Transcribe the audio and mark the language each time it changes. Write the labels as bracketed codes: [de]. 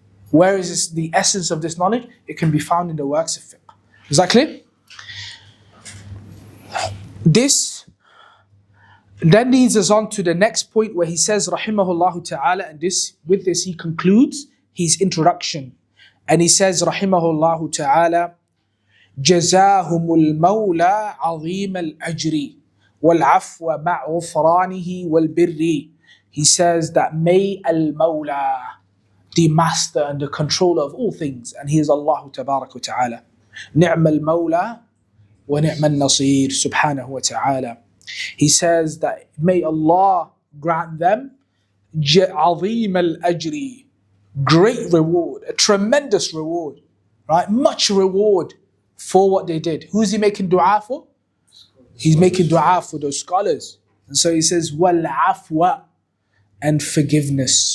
[en] Where is this, the essence of this knowledge? It can be found in the works of fiqh. Is that clear? This then leads us on to the next point where he says, rahimahullah ta'ala, and with this he concludes his introduction. And he says, [ar] rahimahullah ta'ala, جزاهم المولى عظيم الأجر والعفو مع غفرانه والبر. [en] He says that may al-Mawla, the master and the controller of all things, and he is Allah tabarak wa ta'ala. [ar] نعم المولى ونعم النصير subhanahu wa ta'ala. [en] He says that may Allah grant them [ar] عظيم الأجر, [en] great reward, a tremendous reward, right? Much reward for what they did. Who's he making dua for? He's making dua for those scholars. And so he says, وَالْعَفْوَ, and forgiveness.